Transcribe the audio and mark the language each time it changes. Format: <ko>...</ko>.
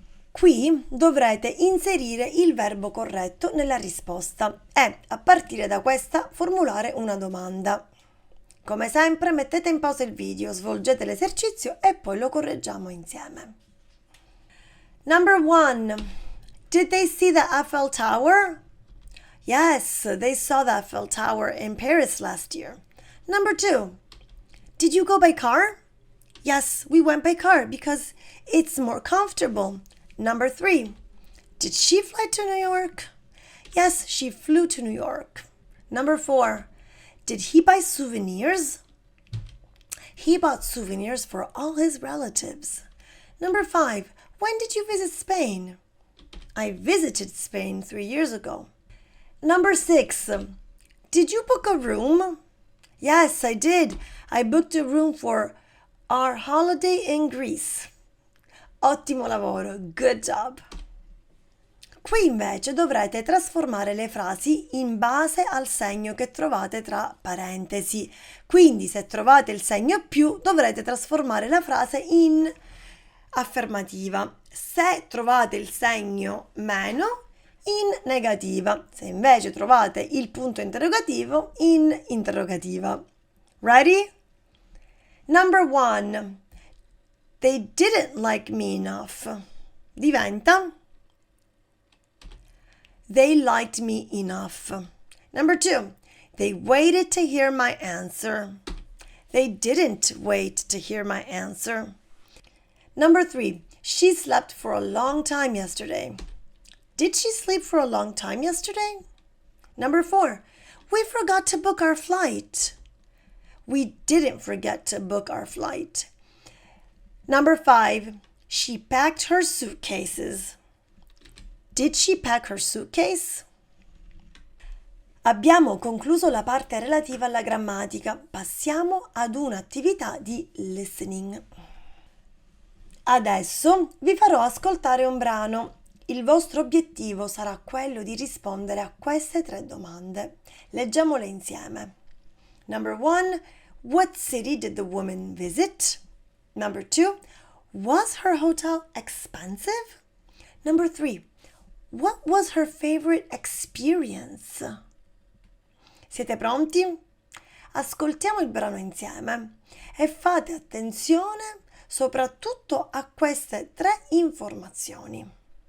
<it>Qui dovrete inserire il verbo corretto nella risposta e, a partire da questa, formulare una domanda. Come sempre mettete in pausa il video, svolgete l'esercizio e poi lo correggiamo insieme.</it> <en>Number 1. Did they see the Eiffel Tower? Yes, they saw the Eiffel Tower in Paris last year. Number 2. Did you go by car? Yes, we went by car because it's more comfortable. Number 3. Did she fly to New York? Yes, she flew to New York. Number 4. Did he buy souvenirs? He bought souvenirs for all his relatives. Number 5. When did you visit Spain? I visited Spain 3 years ago. Number 6. Did you book a room? Yes, I did. I booked a room for our holiday in Greece.</en> <it>Ottimo lavoro,</it> <en>good job.</en> <it>Qui invece dovrete trasformare le frasi in base al segno che trovate tra parentesi. Quindi se trovate il segno più dovrete trasformare la frase in affermativa. Se trovate il segno meno, in negativa. Se invece trovate il punto interrogativo, in interrogativa.</it> <en>Ready? Number 1. They didn't like me enough.</en> <it>Diventa</it> <en>They liked me enough. Number 2. They waited to hear my answer. They didn't wait to hear my answer. Number 3. She slept for a long time yesterday. Did she sleep for a long time yesterday? Number 4. We forgot to book our flight. We didn't forget to book our flight. Number 5. She packed her suitcases. Did she pack her suitcase?</en> <it>Abbiamo concluso la parte relativa alla grammatica. Passiamo ad un'attività di listening. Adesso vi farò ascoltare un brano. Il vostro obiettivo sarà quello di rispondere a queste 3 domande. Leggiamole insieme.</it> <en>Number 1. What city did the woman visit? Number 2. Was her hotel expensive? Number 3. What was her favorite experience?</en> <it>Siete pronti? Ascoltiamo il brano insieme e fate attenzione soprattutto a queste 3 informazioni.</it>